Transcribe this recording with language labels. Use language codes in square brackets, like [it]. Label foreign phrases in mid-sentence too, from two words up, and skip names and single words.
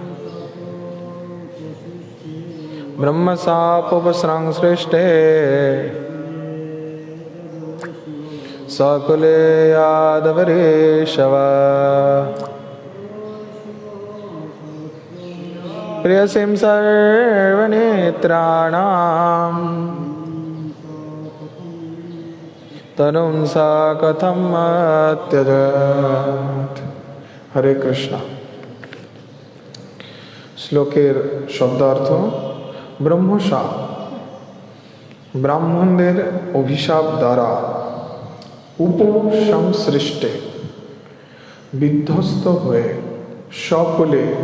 [sa] ব্রহ্মশাপোপসংসৃষ্টে সকুলে যাদবঋষভা প্রেয়সীম সর্বনেত্রাণাম তনুম সা কথম অত্যজাত। [bn] হরে কৃষ্ণ। শ্লোকের শব্দার্থ: ব্রহ্মশাপ, ব্রাহ্মণদের অভিশাপ দ্বারা উপসংসৃষ্টে বিধ্বস্ত হয়ে সকলে